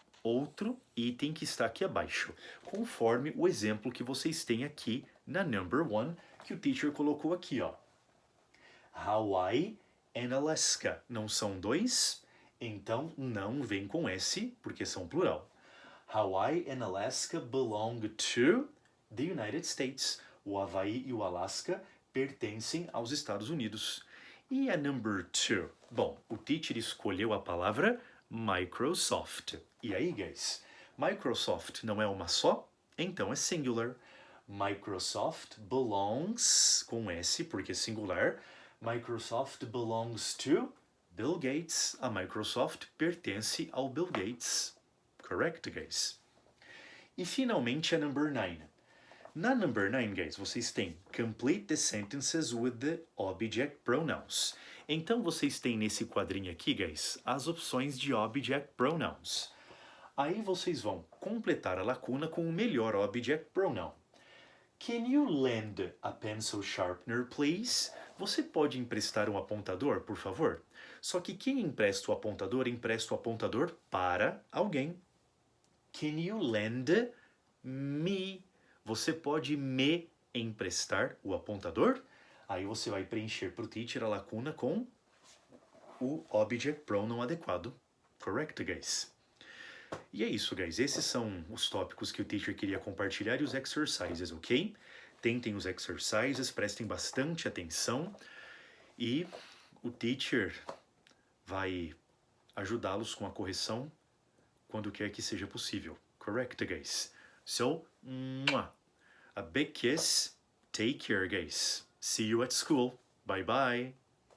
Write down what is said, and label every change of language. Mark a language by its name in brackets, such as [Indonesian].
[Portuguese] outro item que está aqui abaixo, conforme o exemplo que vocês têm aqui na number 1, que o teacher colocou aqui, ó. Hawaii and Alaska. Não são dois? Então não vem com S, porque são plural. [English] Hawaii and Alaska belong to the United States. [Portuguese] O Havaí e o Alasca pertencem aos Estados Unidos. E a number 2? Bom, o teacher escolheu a palavra Microsoft. E aí, guys? Microsoft não é uma só? Então é singular. [English] Microsoft belongs, [Portuguese] com S porque é singular. [English] Microsoft belongs to Bill Gates. [Portuguese] A Microsoft pertence ao Bill Gates. [English] Correct, guys? [Portuguese] E finalmente a number 9. Na number 9, guys, vocês têm [English] complete the sentences with the object pronouns. [Portuguese] Então vocês têm nesse quadrinho aqui, guys, as opções de object pronouns. Aí vocês vão completar a lacuna com o melhor object pronoun. [English] Can you lend a pencil sharpener, please? [Portuguese] Você pode emprestar um apontador, por favor? Só que quem empresta o apontador para alguém. [English] Can you lend me? [Portuguese] Você pode me emprestar o apontador? Aí você vai preencher para o teacher a lacuna com o object pronoun adequado. [English] Correct, guys? E é isso, guys. [Portuguese] Esses são os tópicos que o teacher queria compartilhar e os exercises, ok? Tentem os exercises, prestem bastante atenção e o teacher vai ajudá-los com a correção quando quer que seja possível. [English] Correct, guys? So, a big kiss. Take care, guys. See you at school. Bye bye.